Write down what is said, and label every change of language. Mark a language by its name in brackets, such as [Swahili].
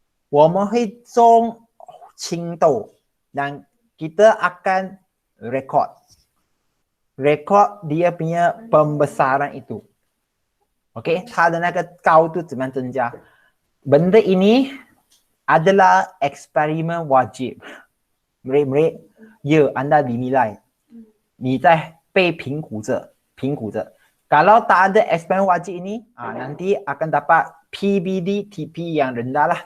[Chinese] 我们会种青豆 [Malay] dan kita akan rekod dia punya pembesaran itu. [Chinese] Okey, 它的那个高度怎么样增加? [Malay] Benda ini adalah eksperimen wajib. Murid-murid, ya anda dinilai. [Chinese] 你在被评估着. [Malay] Kalau tak ada eksperimen wajib ini, nanti akan dapat PBD TP yang rendah lah.